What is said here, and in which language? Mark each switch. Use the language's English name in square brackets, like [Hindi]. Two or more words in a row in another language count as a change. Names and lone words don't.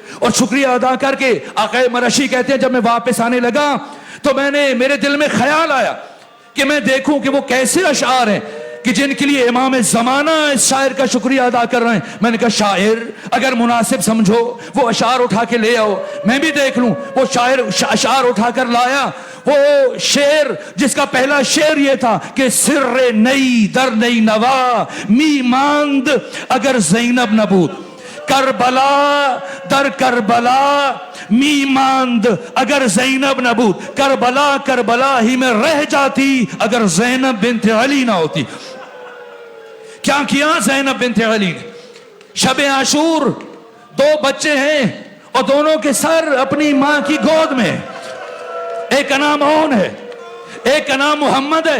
[Urdu] اور شکریہ ادا کر کے آقا مرشی کہتے ہیں جب میں واپس آنے لگا تو میرے دل میں خیال آیا کہ میں دیکھوں کہ وہ کیسے اشعار ہیں کہ جن کے لیے امام زمانہ اس شاعر کا شکریہ ادا کر رہے ہیں. میں نے کہا شاعر اگر مناسب سمجھو وہ اشعار اٹھا کے لے آؤ میں بھی دیکھ لوں. وہ شاعر اشعار اٹھا کر لایا. وہ شعر جس کا پہلا شعر یہ تھا کہ [Persian] سر نئی در نئی نوا می ماند اگر زینب نہ بود, کربلا در کربلا می ماند اگر زینب نہ بود, [Urdu] کربلا ہی میں رہ جاتی اگر زینب بنت علی نہ ہوتی. کیا کیا زینب بنت علی نے؟ شب عاشور 2 بچے ہیں اور دونوں کے سر اپنی ماں کی گود میں, ایک کا نام اون ہے ایک کا نام محمد ہے.